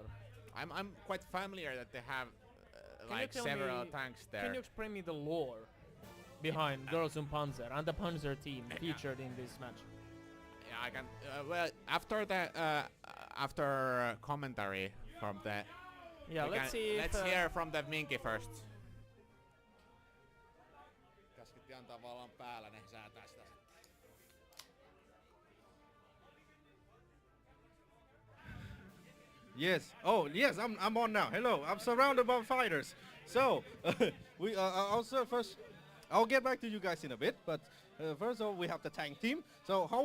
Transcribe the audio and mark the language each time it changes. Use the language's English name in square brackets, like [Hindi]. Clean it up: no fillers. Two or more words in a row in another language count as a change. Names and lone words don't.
[English] I'm quite familiar that they have like several tanks there. Can you explain me the lore behind Girls on Panzer and the Panzer team featured in this match? Yeah, I can. Well, after the after commentary from the. Yeah, let's see. Let's hear from the Minky first. [Finnish] Käskytti antaa vallan päällä, ne säätää sitä. [English] Yes. Oh, yes. I'm on now. Hello. I'm surrounded by fighters. So we also first. I'll get back to you guys in a bit, but first of all, we have the tank team.